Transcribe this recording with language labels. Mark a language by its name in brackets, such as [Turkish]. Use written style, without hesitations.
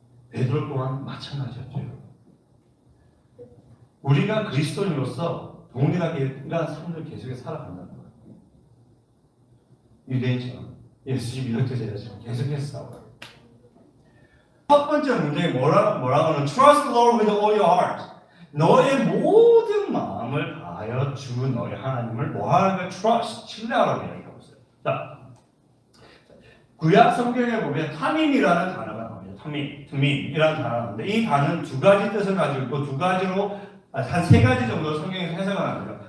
[Korean] 베드로 또한 마찬가지였죠. 우리가 그리스도인으로서 동일하게 인간 삶을 계속해서 살아간다는 거예요. 유대인처럼 예수님 이렇게 제자처럼 계속해서 싸워요. 첫 번째 문제에 뭐라고 하면 [English] Trust the Lord with all your heart. [Korean] 너의 모든 마음을 다하여 주 너의 하나님을 뭐하는가? Trust, 신뢰하라고 이야기하고 있어요. 자, 구약 성경에 보면 타밈이라는 단어가 나옵니다. 타밈이라는 단어가 나오는데 이 단어는 두 가지 뜻을 가지고 있고 두 가지로 한 세 가지 정도 성경에서 해석을 합니다.